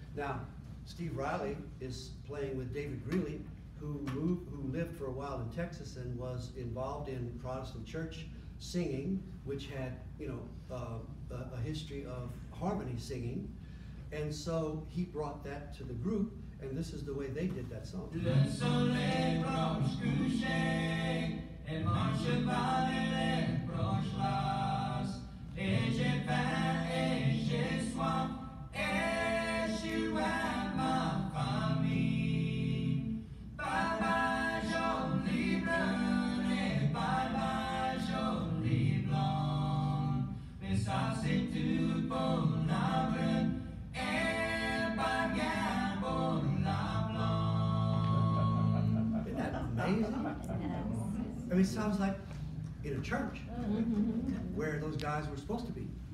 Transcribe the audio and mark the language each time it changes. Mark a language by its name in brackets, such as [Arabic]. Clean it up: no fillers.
[English] Now, Steve Riley is playing with David Greeley, who lived for a while in Texas and was involved in Protestant church singing, which had, you know, a history of harmony singing. And so he brought that to the group, and this is the way they did that song. [French] Le soleil blanche couché, et mon cheval est proche las, et j'ai faim et j'ai soif, et je suis loin ma famille. Bye bye jolie brune, et bye bye jolie blonde, mais ça c'est tout pour la brune, et pas bien pour la blonde. [English] Isn't that amazing? I mean, it sounds like in a church where those guys were supposed to be.